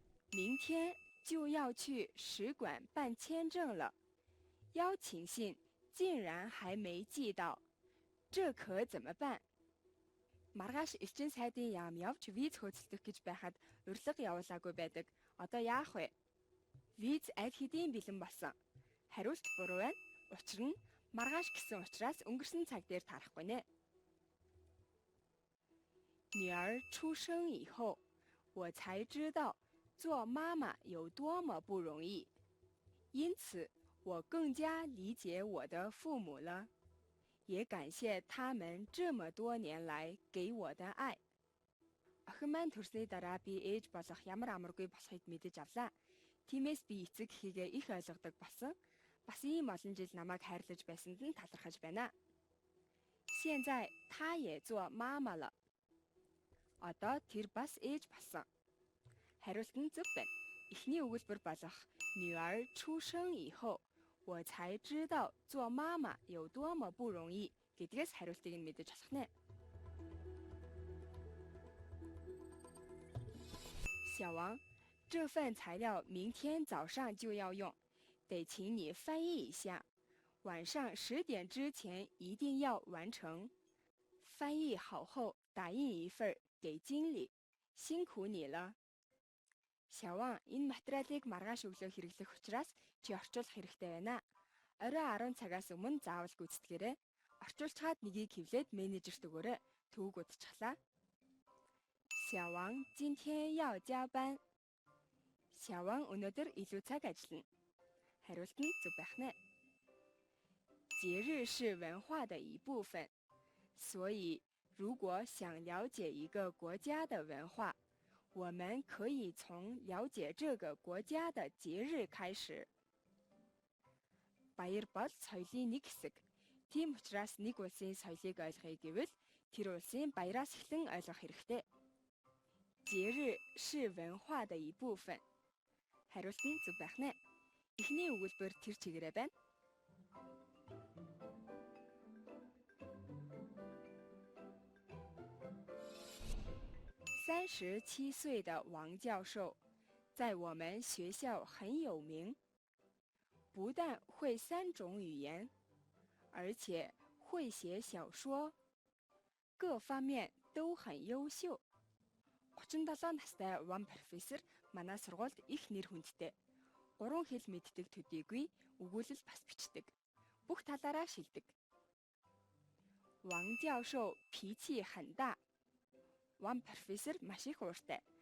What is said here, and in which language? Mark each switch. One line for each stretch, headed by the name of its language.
Chinese: 明天就要去使馆办签证了，邀请信竟然还没寄到，这可怎么办？
Mongolian: Маргааш элчин сайдын яам явж виз хөөцөлдөх гэж байхад урилга явуулаагүй байдаг. Одоо яах вэ? Виз аль хэдийн бэлэн болсон. Хариулт буруу байна. Учир нь маргааш гэсэн учраас өнгөрсөн цаг дээр тарахгүй нэ.
Chinese: 女儿出生以后，我才知道做妈妈有多么不容易，因此我更加理解我的父母了，也感谢他们这么多年来给我的爱。
Mongolian: Охин маань төрсний дараа би ээж болох ямар амаргүй болохыг мэдэж авлаа. Тиймээс би эцэг эхийгээ их ойлгодог болсон. Бас ийм олон жил намайг хайрлаж байсанд нь талархаж байна.
Chinese: 现在她也做妈妈了.
Mongolian: Одоо тэр бас ээж болсон. Хариулт нь зөв байна. Эхний өгүүлбэр болох
Chinese: 女儿出生以后，我才知道做妈妈有多么不容易
Mongolian: гэдгээс хариултыг нь мэдэж болох нэ.
Chinese: 小王，这份材料明天早上就要用，得请你翻译一下，晚上10点之前一定要完成。翻译好后打印一份给经理，辛苦你了。
Mongolian: 小王，энэ материалыг маргааш өглөө хэрэглэх учраас чи орчуулах хэрэгтэй байна. Орой 10 цагаас өмнө заавал гүйцэтгээрэй. Орчуулчаад нэгийг хэвлээд менежерт өгөөрэй. Төвөг удчихлаа.
Chinese: 小王今天要加班.
Mongolian: 小王өнөөдөр илүү цаг ажиллана. Хариулт нь зөв байх нэ.
Chinese: 节日是文化的一部分，所以如果想了解一个国家的文化，我们可以从了解这个国家的节日开始。
Mongolian: Баяр бол соёлын нэг хэсэг. Тийм учраас нэг улсын соёлыг ойлгохыг гэвэл тэр улсын баяраас эхлэн ойлгох хэрэгтэй.
Chinese: 节日是文化的一部分.
Mongolian: Хариулт нь зөв байх нэ. Эхний өгүүлбэр тэр чигээрээ байна.
Chinese: 37岁的王教授在我们学校很有名，不但会3种语言，而且会写小说，各方面都很优秀。
Mongolian: 37 настай Ван профессор манай сургуульд их нэр хүндтэй. 3 хэл мэддэг төдийгүй өгүүлэл бас бичдэг. Бүх талаараа шилдэг.
Chinese: 王教授脾气很大.
Mongolian: Ван профессор маш их ууртай.